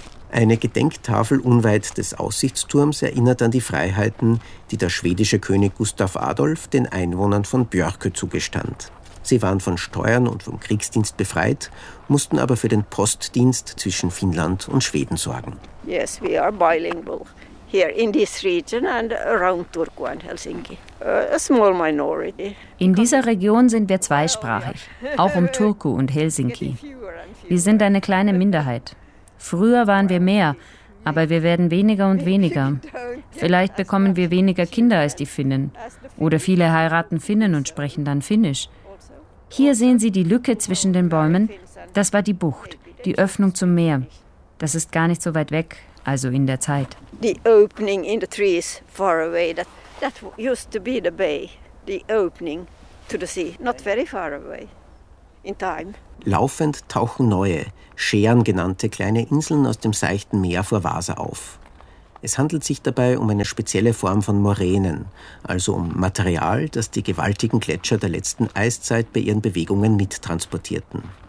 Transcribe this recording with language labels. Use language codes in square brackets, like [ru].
[de] Eine Gedenktafel unweit des Aussichtsturms erinnert an die Freiheiten, die der schwedische König Gustav Adolf den Einwohnern von Björkö zugestand. Sie waren von Steuern und vom Kriegsdienst befreit, mussten aber für den Postdienst zwischen Finnland und Schweden sorgen. [en] Yes, we are bilingual here in this region and around Turku and Helsinki. A small minority. [de] In dieser Region sind wir zweisprachig, auch um Turku und Helsinki. Wir sind eine kleine Minderheit. Früher waren wir mehr, aber wir werden weniger und weniger. Vielleicht bekommen wir weniger Kinder als die Finnen. Oder viele heiraten Finnen und sprechen dann Finnisch. Hier sehen Sie die Lücke zwischen den Bäumen. Das war die Bucht, die Öffnung zum Meer. Das ist gar nicht so weit weg, also in der Zeit. [en] The opening in the trees far away, that used to be the bay, the opening to the sea, not very far away in time. [de] Laufend tauchen neue, Schären genannte kleine Inseln aus dem seichten Meer vor Vasa auf. Es handelt sich dabei um eine spezielle Form von Moränen, also um Material, das die gewaltigen Gletscher der letzten Eiszeit bei ihren Bewegungen mittransportierten.